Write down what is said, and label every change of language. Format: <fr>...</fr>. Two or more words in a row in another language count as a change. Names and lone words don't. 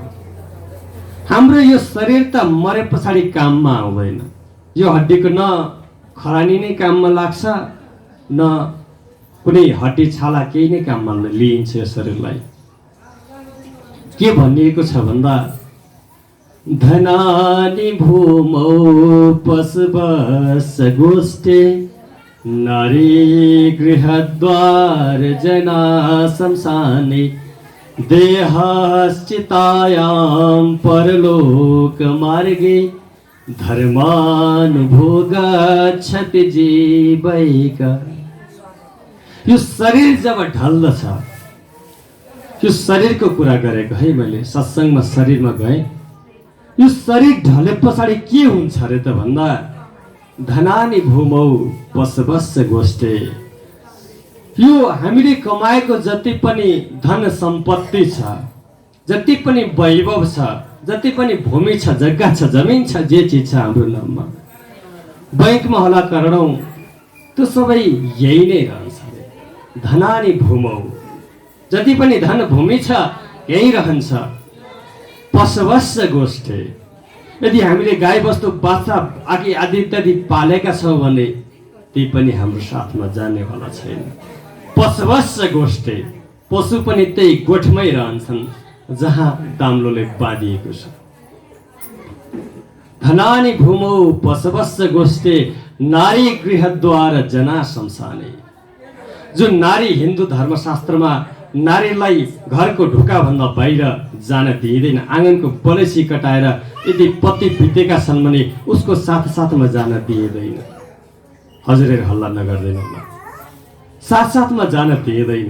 <ne>हाम्रो यो शरीर त मरे पछाडि काममा आउँदैन। यो हड्डीको न खरानी नै काममा लाग्छ, न कुनै हड्डी छाला केही नै काममा लिइन्छ। यो शरीरलाई के भनिएको छ भन्दा,</ne> <sa>धनानि भूमौ पशुवश गोष्ठे नारी गृहद्वार जना शमशाने देहश्चितायां परलोक मार्गे धर्मानुभोगच्छति जीवैका।</sa> <ne>यो शरीर जब ढल्दछ, यो शरीरको कुरा गरेको है मैले, सत्सङ्गमा शरीरमा गएँ। यो शरीर ढले पछाडि के हुन्छ अरे त भन्दा,</ne> <sa>धनानि भूमौ पशुवश गोष्ठे।</sa> <ne>यो हामीले कमाएको जति पनि धन सम्पत्ति छ, जति पनि वैभव छ, जति पनि भूमि छ, जग्गा छ, जमिन छ, जे चिज छ हाम्रो नाममा, बैंकमा होला करोडौं, त्यो सबै यही नै रहन्छ।</ne> <sa>धनानि भूमौ,</sa> <ne>जति पनि धन भूमि छ यही रहन्छ।</ne> <sa>पशवस्य गोष्ठे,</sa> <ne>यदि हामीले गाई बस्तु बाछा आदि इत्यादि पालेका छौँ भने ती पनि हाम्रो साथमा जानेवाला छैन।</ne> <sa>पशवस्य गोष्ठे,</sa> <ne>पशु पनि त्यही गोठमै रहन्छन् जहाँ दाम्लोले बाँधिएको छ।</ne> <sa>धनानि भूमौ पशवस्य गोष्ठे नारी गृहद्वार जना शमशाने।</sa> <ne>जुन नारी हिन्दू धर्मशास्त्रमा नारीलाई घरको ढोकाभन्दा बाहिर जान दिइँदैन, आँगनको बलेसी कटाएर यदि पति बितेका छन् भने उसको साथमा जान दिइँदैन। हजुरहरू हल्ला नगर्दैन होला, साथमा जान दिइँदैन।</ne>